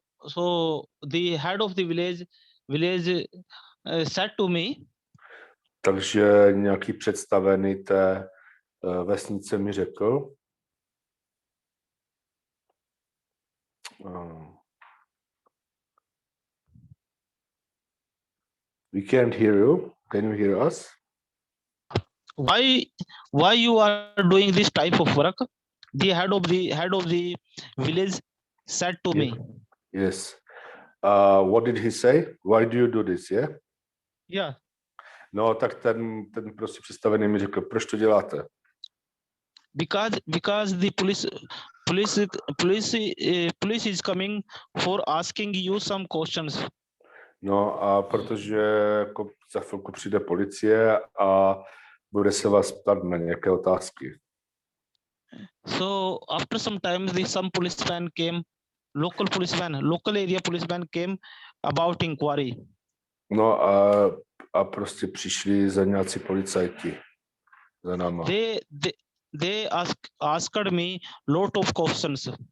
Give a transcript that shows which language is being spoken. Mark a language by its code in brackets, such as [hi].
[en] So the head of the village said to me. [cs] Takže nějaký představený té vesnice mi řekl, [en] we can't hear you. Can you hear us? Why you are doing this type of work? The head of the village said to me. Yes. What did he say? Why do you do this? Yeah. Yeah. [cs] No, tak ten prostě představený mi řekl, proč to děláte? [en] Because the police is coming for asking you some questions. [cs] No a protože jako za chvilku přijde policie a bude se vás ptát na nějaké otázky. [en] So after some time, some policeman came, local area policeman came about inquiry. [cs] No a prostě přišli za nějací policajti za náma. [en] They asked me lot of questions.